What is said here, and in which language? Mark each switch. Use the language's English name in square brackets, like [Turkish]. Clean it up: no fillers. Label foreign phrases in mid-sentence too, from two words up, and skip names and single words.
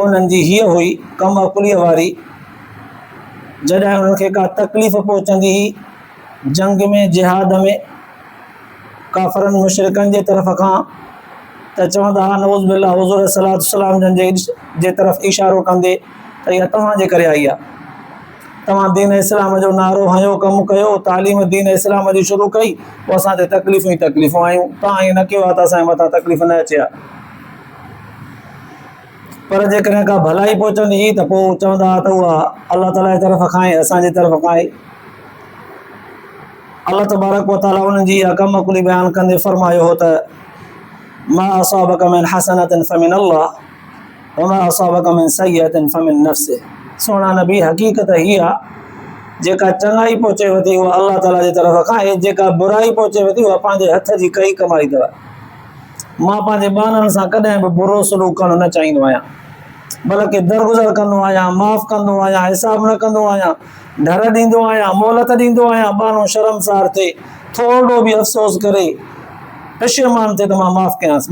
[Sindhi] उन्हनि जी हीअ हुई कम अकुलीअ वारी, जॾहिं उन्हनि खे का तकलीफ़ पहुचंदी हुई जंग में जिहाद में काफ़रनि मुशरिकनि जे तरफ़ खां त चवंदा हुआ [Arabic] نعوذ بالله [Sindhi] हुज़ूर सलात सलाम जन जे तरफ़ इशारो कंदे त इहा तव्हांजे करे आई आहे, तव्हां दीन इस्लाम जो नारो हयो, कमु कयो, तालीम दीन इस्लाम जी शुरू कई, पोइ असां ते तकलीफ़ूं ई तकलीफ़ूं आयूं, तव्हां ईअं न कयो आहे त असांजे मथां तकलीफ़ न अचे हा। पर जेकॾहिं का भलाई पहुचंदी हुई त पोइ चवंदा हुआ त उहा अल्लाह ताला जी तरफ़ खां आहे, असांजी तरफ़ खां आहे। [Arabic] الله تبارك وتعالى [Sindhi] उन्हनि जी इहा कम अकुली बयानु कंदे फरमायो हो त [Arabic] ما أصابك من حسنة فمن الله وما أصابك من سيئة فمن نفسك. [Sindhi] सोना नबी हक़ीक़त हीअ आहे जेका चङाई पहुचेव थी उहा अल्लाह ताला जी तरफ़ खां आहे, जेका बुराई पहुचेव थी उहा पंहिंजे हथ जी कई कमाई अथव। मां पंहिंजे ॿारनि सां कॾहिं बि बुरो सलूक करणु न चाहींदो आहियां, बल्कि दरगुज़र कंदो आहियां, माफ़ कंदो आहियां, हिसाब न कंदो आहियां, ढर ॾींदो आहियां, मोहलत ॾींदो आहियां, ॿारनो शर्मसार थिए, थोरो बि अफ़सोस करे पशेमान थिए त मां माफ़ कयांसि।